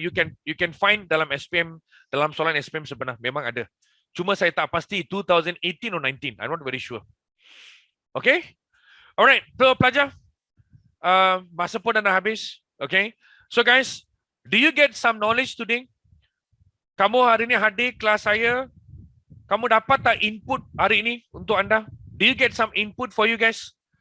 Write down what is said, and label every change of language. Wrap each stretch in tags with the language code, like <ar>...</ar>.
<en>You can find</en> <ms>dalam SPM, dalam soalan SPM sebenar. Memang ada. Cuma saya tak pasti</ms> <en>2018 or 19. I'm not very sure. Okay. Alright.</en> <ms>So pelajar, masa pun dah nak habis. Okay.</ms> <en>So guys, do you get some knowledge today?</en> <ms>Kamu hari ini hadir kelas saya. Kamu dapat tak input hari ini untuk anda?</ms> <en>Do you get some input for you guys?</en>